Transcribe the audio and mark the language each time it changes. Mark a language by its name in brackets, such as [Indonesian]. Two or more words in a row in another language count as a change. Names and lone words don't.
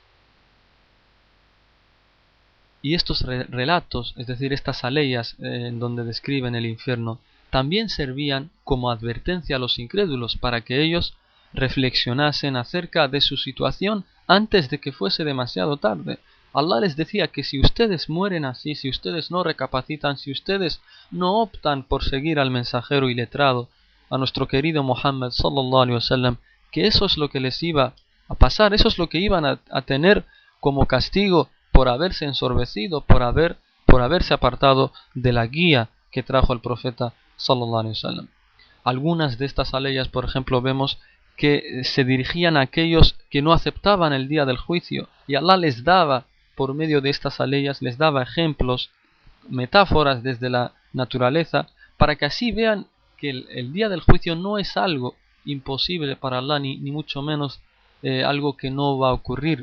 [Spanish] Y estos relatos, es decir, estas aleyas en donde describen el infierno, también servían como advertencia a los incrédulos para que ellos reflexionasen acerca de su situación antes de que fuese demasiado tarde. Allah les decía que si ustedes mueren así, si ustedes no recapacitan, si ustedes no optan por seguir al mensajero y letrado, a nuestro querido Muhammad [Arabic] صلى الله عليه وسلم, [Spanish] que eso es lo que les iba a pasar, eso es lo que iban a tener como castigo por haberse ensorbecido, por haberse apartado de la guía que trajo el profeta [Arabic] صلى الله عليه وسلم. [Spanish] Algunas de estas aleyas, por ejemplo, vemos que se dirigían a aquellos que no aceptaban el día del juicio, y Allah les daba, por medio de estas aleyas, les daba ejemplos, metáforas desde la naturaleza, para que así vean que el día del juicio no es algo imposible para Allah, ni mucho menos algo que no va a ocurrir.